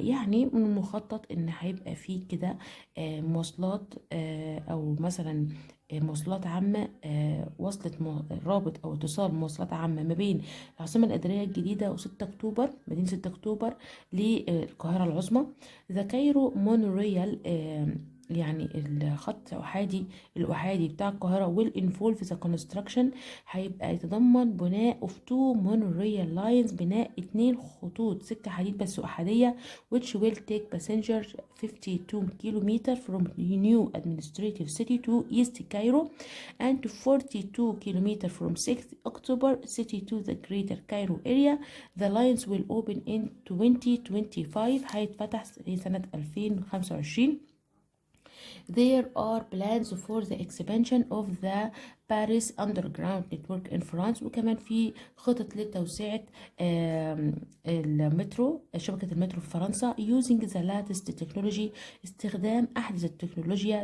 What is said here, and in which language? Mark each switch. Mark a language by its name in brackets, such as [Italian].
[Arabic] يعني من المخطط ان هيبقى فيه كده مواصلات او مثلا مواصلات عامة وصلت رابط أو اتصال مواصلات عامة ما بين العاصمة الإدارية الجديدة و6 أكتوبر، مدينة 6 أكتوبر للقاهرة العظمى. [English] the Cairo monorail [Arabic] يعني الخط الأحادي بتاع القاهرة [English] will involve the construction. [Arabic] هيبقى يتضمن بناء [English] of 2 monorail lines، [Arabic] بناء 2 خطوط سكة حديد بس أحادية [English] which will take passengers 52 kilometer from new administrative city to East Cairo and 42 kilometer from 6th October city to the greater Cairo area. The lines will open in 2025. [Arabic] هيتفتح في سنة 2025. [English] There are plans for the expansion of the Paris underground network in France. [Arabic] وكمان في خطط لتوسعة المترو، شبكة المترو في فرنسا [English] using the latest technology. [Arabic] استخدام أحدث التكنولوجيا.